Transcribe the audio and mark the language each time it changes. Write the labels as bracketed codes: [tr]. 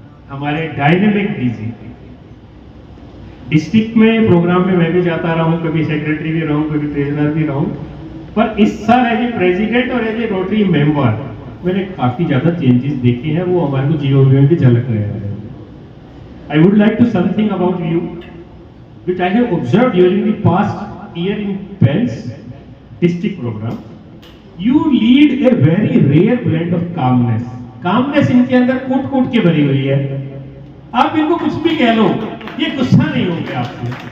[hi] हमारे dynamic DG, district में programme में मैं भी जाता रहा हूं, कभी सेक्रेटरी भी रहा हूं, कभी ट्रेजरर भी रहा हूं, पर इस साल एज ए प्रेसिडेंट और एज ए रोटरी मेंबर मैंने काफी ज्यादा चेंजेस देखे हैं। वो हमारे को जीओ में भी झलक रहे हैं। [en] I would like to something about you, which I have observed during the past year in PENS district program. You lead a very rare blend of calmness. [hi] Calmness इनके अंदर कूट-कूट के भरी हुई है। आप इनको कुछ भी कह लो, ये गुस्सा नहीं होंगे आपसे।